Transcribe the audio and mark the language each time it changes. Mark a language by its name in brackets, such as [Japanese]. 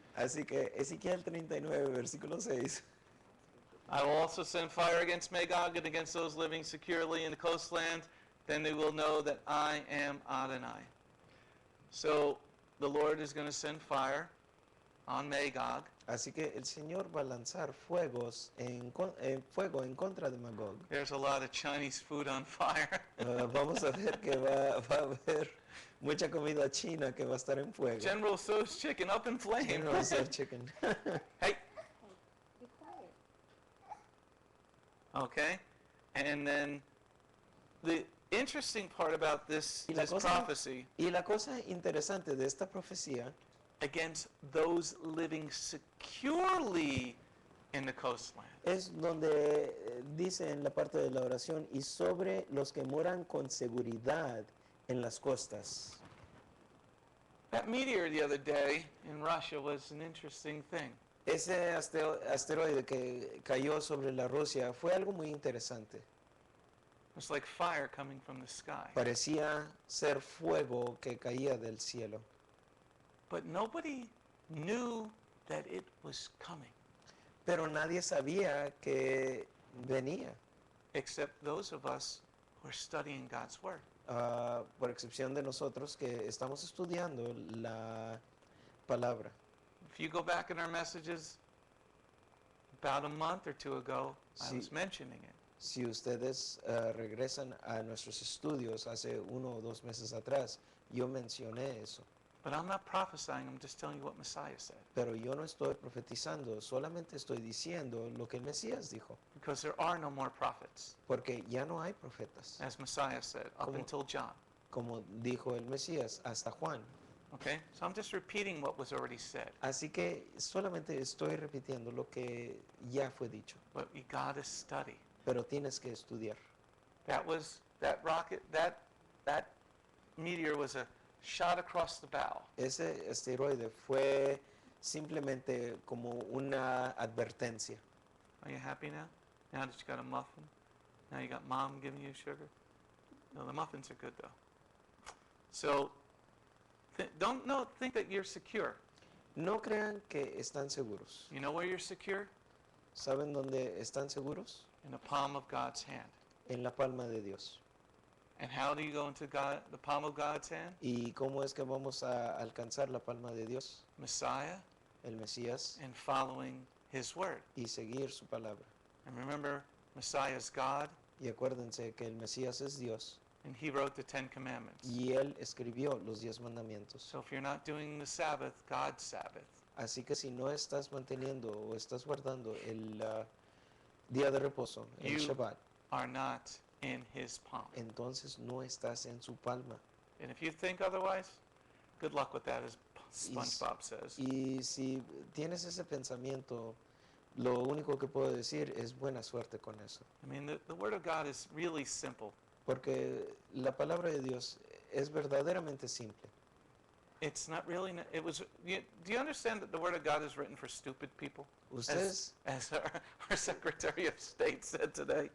[Spanish] Así que Ezequiel 39, versículo 6. [English] I will also send fire against Magog and against those living securely in the coastland. Then they will know that I am Adonai. So the Lord is going to send fire on Magog. [Spanish] Así que el Señor va a lanzar fuego en contra de Magog. [English] There's a lot of Chinese food on fire. [Spanish] Vamos a ver que va a haber mucha comida china que va a estar en fuego. [English] General Tso's chicken up in flame. General Tso chicken. Hey, Be quiet. okay. And then the interesting part about this, [Spanish] Y la [English] this [Spanish] cosa- [English] prophecy [Spanish] Y la cosa interesante de esta profecía [English] against those living securely in the coastland. [Spanish] es donde dice en la parte de la oración y sobre los que moran con seguridad en las costas. [English] That meteor the other day in Russia was an interesting thing. [Spanish] Ese asteroide que cayó sobre la Rusia fue algo muy interesante. [English] It was like fire coming from the sky. [Spanish] Parecía ser fuego que caía del cielo. [English] But nobody knew that it was coming [Spanish] Pero nadie sabía que venía, [English] except those of us who are studying God's Word. [Spanish] por excepción de nosotros que estamos estudiando la palabra. [English] If you go back in our messages about a month or two ago, I [Spanish] Sí. [English] was mentioning it. [Spanish] Si ustedes regresan a nuestros estudios hace 1 o 2 meses atrás, yo mencioné eso. [English] But I'm not prophesying, I'm just telling you what Messiah said. [Spanish] Pero yo no estoy profetizando, solamente estoy diciendo lo que el Mesías dijo. [English] Because there are no more prophets, [Spanish] Porque ya no hay profetas, [English] as Messiah said, up [Spanish] Como- [English] until John. [Spanish] como dijo el Mesías, hasta Juan. [English] Okay? So I'm just repeating what was already said. [Spanish] Así que solamente estoy repitiendo lo que ya fue dicho. [English] But you gotta study. [Spanish] Pero tienes que estudiar. [English] That rocket, that meteor was a shot across the bow. [Spanish] Ese asteroide fue simplemente como una advertencia. [English] Are you happy now? Now that you got a muffin? Now you got mom giving you sugar? No, the muffins are good though. So, think that you're secure. [Spanish] No crean que están seguros. [English] You know where you're secure? [Spanish] ¿Saben dónde están seguros? [English] In the palm of God's hand. [Spanish] En la palma de Dios. [English] And how do you go into the palm of God's hand? [Spanish] ¿Y cómo es que vamos a alcanzar la palma de Dios? [English] Messiah [Spanish] El Mesías [English] and following His word. [Spanish] y seguir su palabra. [English] And remember, Messiah is God, [Spanish] Y acuérdense que el Mesías es Dios [English] and He wrote the Ten Commandments. [Spanish] y Él escribió los 10 mandamientos. [English] So if you're not doing the Sabbath, God's Sabbath, [Spanish] Así que si no estás manteniendo o estás guardando el día de reposo, el [English] You- [Spanish] Shabbat, [English] are not in His palm. [Spanish] entonces no estás en su palma. [English] And if you think otherwise, good luck with that, as SpongeBob says. [Spanish] Y si tienes ese pensamiento, lo único que puedo decir es buena suerte con eso. [English] I mean, the Word of God is really simple. [Spanish] Porque la palabra de Dios es verdaderamente simple. [English] It's not really, do you understand that the Word of God is written for stupid people? [Spanish] Ustedes [English] As our Secretary of State said today.